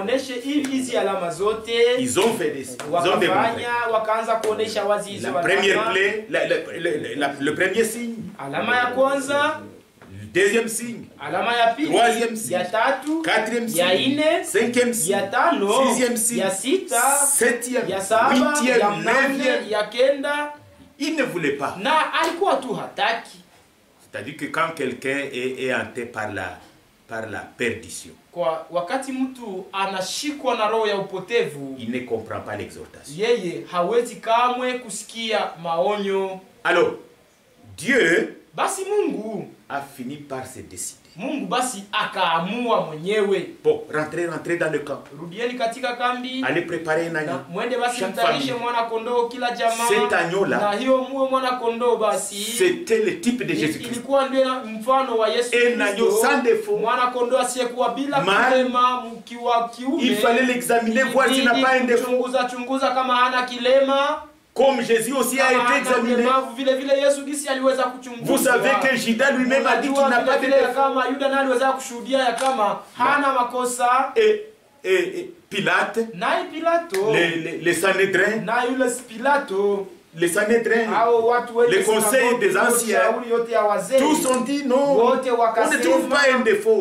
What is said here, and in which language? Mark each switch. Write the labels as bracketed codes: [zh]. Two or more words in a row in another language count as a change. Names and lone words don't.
[fr] Ils ont fait des la première plaie, le premier signe, le deuxième signe, troisième signe, quatrième signe, cinquième signe, sixième signe, septième, huitième, neuvième. Il ne voulait pas. C'est-à-dire que quand quelqu'un est hanté par par la perdition. [sw] Kwa wakati mtu anashikwa na roho ya upotevu, [fr] il ne comprend pas l'exhortation. [sw] Yeye hawezi kamwe kusikia maonyo. [fr] Alors, Dieu [sw] basi Mungu [fr] a fini par se décider. [sw] Mungu basi akaamua mwenyewe. [fr] Bon, rentrez dans le camp. [sw] Rudieni katika kambi. [fr] Allez préparer un agneau. [sw] Mwende basi mtarishe mwana kondoo kila jamaa. [fr] Cet agneau là. [sw] Na hiyo muwe mwana kondoo basi. [fr] C'était le type de Jésus-Christ. [sw] Ilikuwa ndio mfano wa Yesu Kristo. [fr] Un agneau sans défaut. [sw] Mwana kondoo asiyekuwa bila kilema, mkiwa kiume. [fr] Il fallait l'examiner, voir s'il n'a pas un défaut. [sw] Chunguza kama hana kilema. [fr] Comme Jésus aussi a été examiné. Vous savez que Judas lui-même a dit qu'il n'a pas de défaut. Et Pilate, les Sanhédrins, les conseils des anciens, tous ont dit non, on ne trouve pas un défaut.